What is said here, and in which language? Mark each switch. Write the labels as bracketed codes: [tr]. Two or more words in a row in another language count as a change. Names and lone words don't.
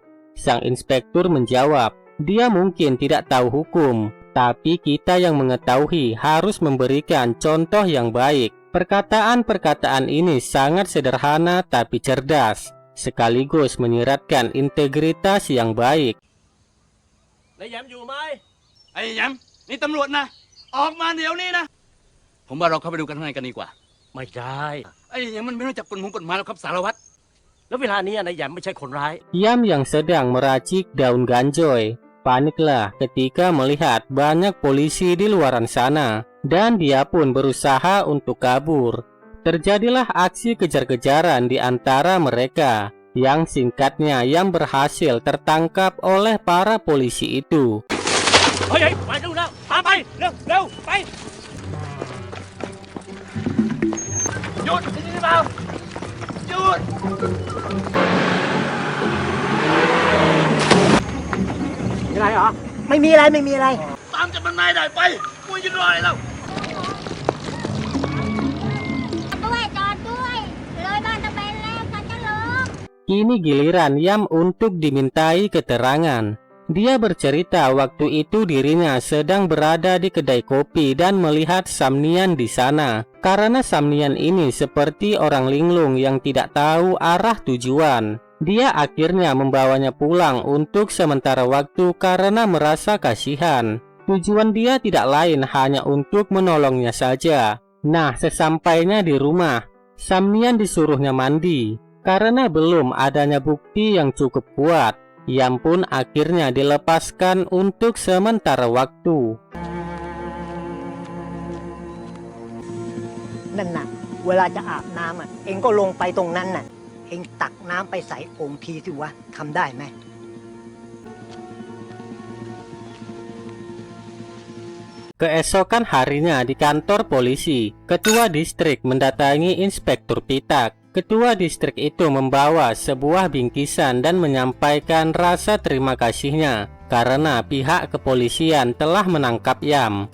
[id] Sang inspektur menjawab, "Dia mungkin tidak tahu hukum, tapi kita yang mengetahui harus memberikan contoh yang baik." Perkataan-perkataan ini sangat sederhana tapi cerdas, sekaligus menyiratkan integritas yang baik. [th] นายแหยมอยู่ไหม ไอ้แหยมนี่ตำรวจนะออกมาเดี๋ยวนี้นะผมว่าเราเข้าไปดูกันข้างในกันดีกว่า ไม่ได้ ไอ้แหยมมันไม่รู้จักกฎหมายหรอกครับสารวัตร แล้วเวลานี้นายแหยมไม่ใช่คนร้าย [id] Yam yang sedang meracik daun ganjoy paniklah ketika melihat banyak polisi di luaran sana, dan dia pun berusaha untuk kabur. Terjadilah aksi kejar-kejaran di antara mereka, yang singkatnya Yam berhasil tertangkap oleh para polisi itu. [th] เฮ้ยไปดูแล้วตามไปเร็วเร็วไป หยุดได้ยินหรือเปล่าหยุด มีอะไรเหรอ ไม่มีอะไร ตามจับมันนายได้ไปกูยืนรออะไรแล้ว ด้วยจอดด้วยเลยบ้านตะเบนแล้วกันจะลง [id] Kini giliran Yam untuk dimintai keterangan. Dia bercerita waktu itu dirinya sedang berada di kedai kopi dan melihat Samnian di sana. Karena Samnian ini seperti orang linglung yang tidak tahu arah tujuan. Dia akhirnya membawanya pulang untuk sementara waktu karena merasa kasihan. Tujuan dia tidak lain hanya untuk menolongnya saja. Nah, sesampainya di rumah, Samnian disuruhnya mandi. Karena belum adanya bukti yang cukup kuat, Yam pun akhirnya dilepaskan untuk sementara waktu. [th] นั่นน่ะเวลาจะอาบน้ำเองก็ลงไปตรงนั้นน่ะเองตักน้ำไปใส่โอ่งทีสิวะทำได้ไหม [id] Keesokan harinya di kantor polisi, ketua distrik mendatangi Inspektur Pitak. Ketua distrik itu membawa sebuah bingkisan dan menyampaikan rasa terima kasihnya karena pihak kepolisian telah menangkap Yam.